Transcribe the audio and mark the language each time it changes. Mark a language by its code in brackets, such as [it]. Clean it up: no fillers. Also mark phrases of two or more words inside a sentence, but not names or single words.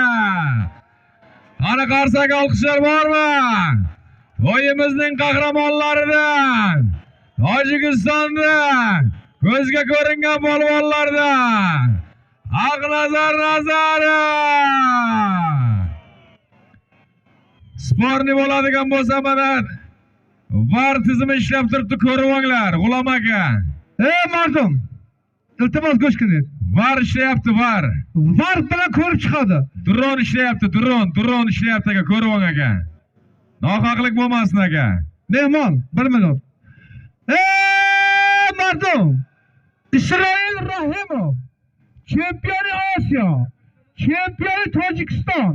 [uz] Ana qarsak olqishlar bormi? To'yimizning qahramonlaridan, Tojikistondan, ko'zga ko'ringan polvonlardan Haqnazar nazari. Sportni bo'ladigan bo'lsa mana var tizimi ishlab turibdi, ko'rib olinglar, G'ulom aka. Mardum. İltimos go'shkini. Var ishlayapti, var. Var bilan ko'rib chiqadi. Dron ishlayapti, dron ishlayapti aka, ko'rib oling aka. Nohaqlik bo'lmasin aka. Mehmon, 1 minut. Mardum. [tg] İsrail Rahimov. Chempioni Osiyo. Chempioni Tojikiston.